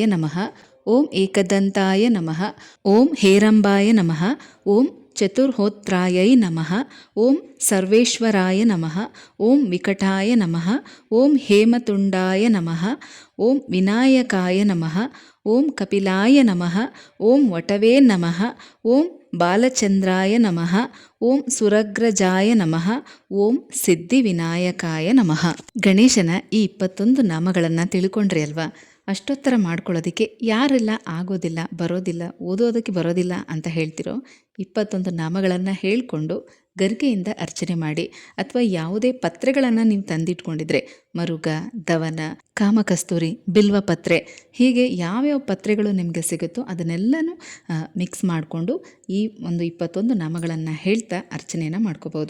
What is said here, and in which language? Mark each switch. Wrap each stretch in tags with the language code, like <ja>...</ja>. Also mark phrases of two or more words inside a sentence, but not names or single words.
<sa>ನಮಃ, ಓಂ ಏಕದಂತಾಯ ನಮಃ, ಓಂ ಹೇರಂಬಾಯ ನಮಃ, ಓಂ ಚತುರ್ಹೋತ್ರಾಯೈ ನಮಃ, ಓಂ ಸರ್ವೇಶ್ವರಾಯ ನಮಃ, ಓಂ ವಿಕಟಾಯ ನಮಃ, ಓಂ ಹೇಮತುಂಡಾಯ ನಮಃ, ಓಂ ವಿನಾಯಕಾಯ ನಮಃ, ಓಂ ಕಪಿಲಾಯ ನಮಃ, ಓಂ ವಟವೇ ನಮಃ, ಓಂ ಬಾಲಚಂದ್ರಾಯ ನಮಃ, ಓಂ ಸುರಗ್ರಜಾಯ ನಮಃ, ಓಂ ಸಿದ್ಧಿವಿನಾಯಕಾಯ ನಮಃ.</sa> <kn>ಗಣೇಶನ ಈ 21 ನಾಮಗಳನ್ನು ತಿಳ್ಕೊಂಡ್ರಿ ಅಲ್ವಾ? ಅಷ್ಟೊತ್ತರ ಮಾಡ್ಕೊಳ್ಳೋದಕ್ಕೆ ಯಾರೆಲ್ಲ ಆಗೋದಿಲ್ಲ, ಬರೋದಿಲ್ಲ, ಓದೋದಕ್ಕೆ ಬರೋದಿಲ್ಲ ಅಂತ ಹೇಳ್ತಿರೋ 21 ನಾಮಗಳನ್ನು ಹೇಳಿಕೊಂಡು ಗರ್ಗೆಯಿಂದ ಅರ್ಚನೆ ಮಾಡಿ. ಅಥವಾ ಯಾವುದೇ ಪತ್ರೆಗಳನ್ನು ನೀವು ತಂದಿಟ್ಕೊಂಡಿದ್ರೆ, ಮರುಗ, ದವನ, ಕಾಮಕಸ್ತೂರಿ, ಬಿಲ್ವ ಪತ್ರೆ, ಹೀಗೆ ಯಾವ್ಯಾವ ಪತ್ರೆಗಳು ನಿಮಗೆ ಸಿಗುತ್ತೋ ಅದನ್ನೆಲ್ಲನೂ ಮಿಕ್ಸ್ ಮಾಡಿಕೊಂಡು ಈ ಒಂದು 21 ನಾಮಗಳನ್ನು ಹೇಳ್ತಾ ಅರ್ಚನೆಯನ್ನು ಮಾಡ್ಕೋಬೋದು.</kn>